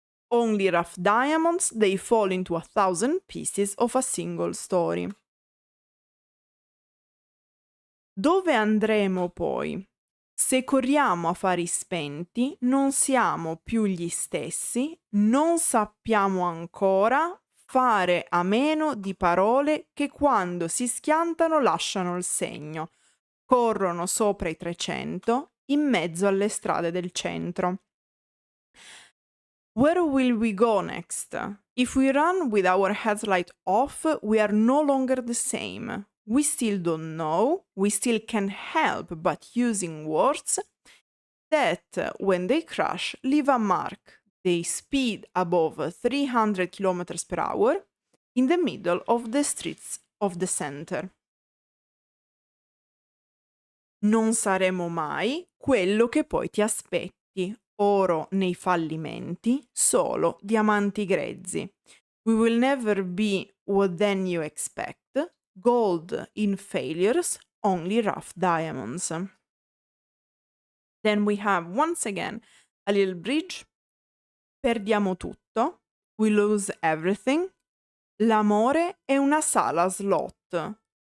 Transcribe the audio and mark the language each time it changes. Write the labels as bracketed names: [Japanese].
[English] Only rough diamonds, they fall into 1,000 pieces of a single story. [Italian] Dove andremo poi? Se corriamo a fari spenti, non siamo più gli stessi, non sappiamo ancora fare a meno di parole che quando si schiantano lasciano il segno. Corrono sopra i 300, in mezzo alle strade del centro. [English] Where will we go next? If we run with our headlight off, we are no longer the same. We still don't know, we still can't help but using words that, when they crash, leave a mark. They speed above 300 km per hour in the middle of the streets of the center. [Italian] Non saremo mai quello che poi ti aspetti, oro nei fallimenti, solo diamanti grezzi. [English] We will never be what then you expect, gold in failures, only rough diamonds. Then we have once again a little bridge. [Italian] Perdiamo tutto, [English] we lose everything. [Italian] L'amore è una sala slot.